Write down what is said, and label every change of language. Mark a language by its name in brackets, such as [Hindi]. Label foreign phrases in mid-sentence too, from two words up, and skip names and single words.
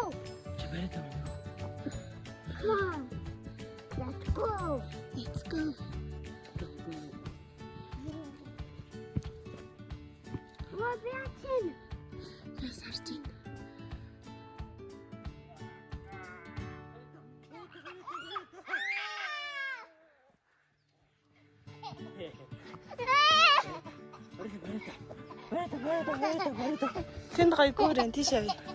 [English] Чабарата. Come on. Let's go. Let's go. Come on, Beatin. [Mongolian] Яс харж байна. Тэнд гоё гүүрэн тийш явъя.